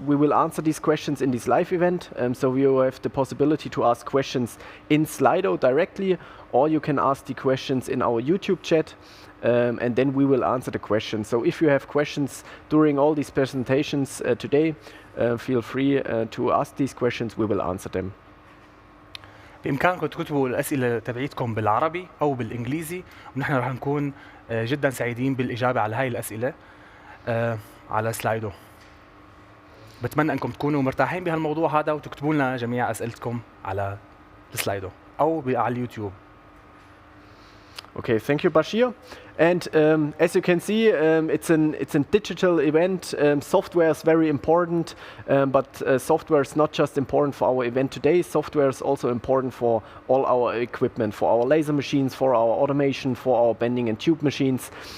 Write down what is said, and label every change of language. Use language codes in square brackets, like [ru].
[en] We will answer these questions in this live event. So you have the possibility to ask questions in Slido directly, or you can ask the questions in our YouTube chat, and then we will answer the questions. So if you have questions during all these presentations today, feel free to ask these questions. We will answer them. [ar] بإمكانكم تكتبوا الأسئلة تبعيتكم بالعربي أو بالإنجليزي، ونحن راح نكون جدا سعيدين بالإجابة على هاي الأسئلة على سلايدو. بتمنى أنكم تكونوا مرتاحين بهالموضوع هذا وتكتبوا لنا جميع أسئلتكم على السلايدو أو على اليوتيوب. [en] Okay, thank you, Bashir. And as you can see, it's a digital event. Software is very important, but software is not just important for our event today. Software is also important for all our equipment, for our laser machines, for our automation, for our bending and tube machines.